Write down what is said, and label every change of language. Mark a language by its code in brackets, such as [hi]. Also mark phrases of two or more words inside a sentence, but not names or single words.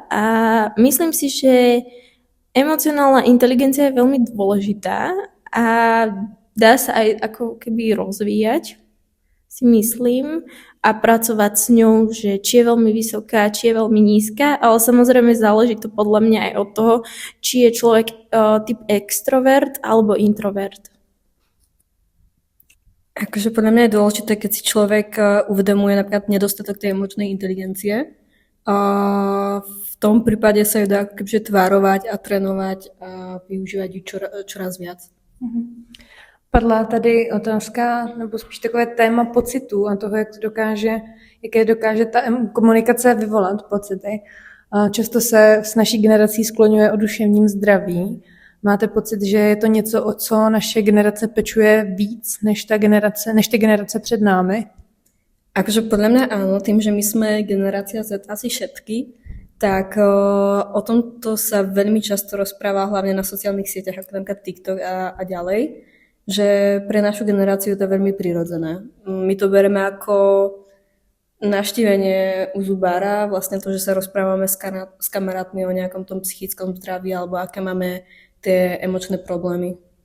[sk] A myslím si, že emocionálna inteligencia je veľmi dôležitá a dá sa aj ako keby rozvíjať, si myslím, a pracovať s ňou, že či je veľmi vysoká, či je veľmi nízka, ale samozrejme záleží to podľa mňa aj od toho, či je človek typ extrovert alebo introvert. Akože podľa mňa je dôležité, keď si človek uvedomuje napríklad nedostatok tej emočnej inteligencie. V tom prípade sa ju dá kebyže tvárovať a trénovať a využívať ju čoraz viac. [cs] Padla tady otázka, nebo spíš takové téma pocitů a toho, jaké dokáže ta komunikace vyvolat pocity. Často se s naší generací skloňuje o duševním zdraví. Máte pocit, že je to něco, o co naše generace pečuje víc než ty generace před námi? [sk] Akože podľa mňa áno, tým, že my sme generácia Z asi všetky, tak o tomto sa veľmi často rozpráva hlavne na sociálnych sieťach, ako napríklad TikTok a ďalej, že pre našu generáciu to je veľmi prirodzené. My to bereme ako navštívenie u zubára, vlastne to, že sa rozprávame s kamarátmi o nejakom tom psychickom zdraví alebo aké máme tie emočné problémy.